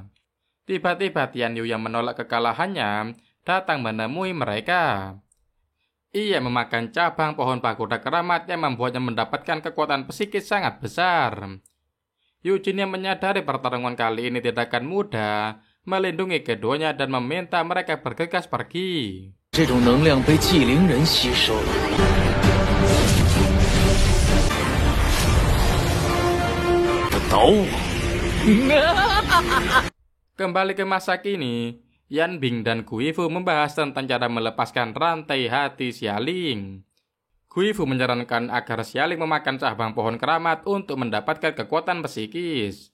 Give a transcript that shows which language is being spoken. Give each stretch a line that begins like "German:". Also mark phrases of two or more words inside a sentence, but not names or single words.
Indonesian: Tiba-tiba Tian Yu yang menolak kekalahannya datang menemui mereka. Ia memakan cabang pohon pagoda keramat yang membuatnya mendapatkan kekuatan psikis sangat besar. Yu Jin yang menyadari pertarungan kali ini tidak akan mudah, melindungi keduanya dan meminta mereka bergegas pergi.
Chinese: 这种能量被纪灵人吸收了。
Indonesian: Kembali ke masa kini, Yan Bing dan Gui Fu membahas tentang cara melepaskan rantai hati Xialing. Gui Fu menyarankan agar Xialing memakan cabang pohon keramat untuk mendapatkan kekuatan psikis.